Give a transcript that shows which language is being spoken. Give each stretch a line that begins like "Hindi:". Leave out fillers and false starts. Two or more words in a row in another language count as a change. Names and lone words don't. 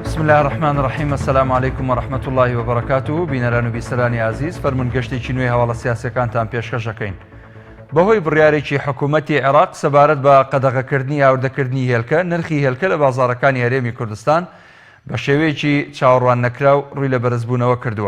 Arabic: الله الرحمن الرحیم. السلام علیکم و رحمة الله و بەرەکاتوه.
Central Kurdish: بینەران و بیسەرانی عزیز، فەرمون گەشتێکی نوێی هەواڵە سیاسەکانتان پێشکەش دەکەین. بەهۆی بڕیارێکی حکوومەتی عێراق سەبارەت بە قەدەغەکردنی ئاوردەکردنی هێلکە، نرخی هێلکە لە بازاڕەکانی هەرێمی کوردستان بە شێوەیەکی چاوەڕوان نەکراو ڕووی لە بەرزبوونەوە کردووە.